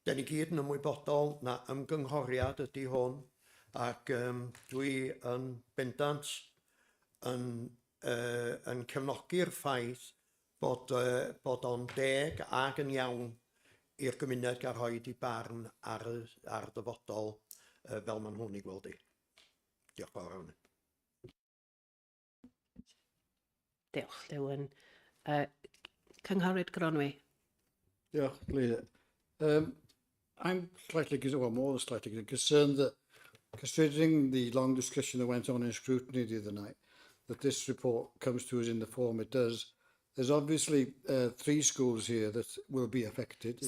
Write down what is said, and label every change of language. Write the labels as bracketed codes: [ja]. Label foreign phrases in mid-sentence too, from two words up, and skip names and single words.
[cy] Da ni gyd yn ymwybodol na ymgynghoriad ydy hwn, ac dwi yn bendant yn cefnogi'r ffaith bod o'n deg ac yn iawn i'r gymuned gael rhoi i barn ar dyfodol fel ma'n hwn i gweld i. Diolch fawr iawn. Diolch, Lewin. Cynghorydd Gronwy. Diolch, Leader. [en] I'm slightly, well, more than slightly concerned that, considering the long discussion that went on in scrutiny the other night, that this report comes to us in the form it does. There's obviously 3 schools here that will be affected.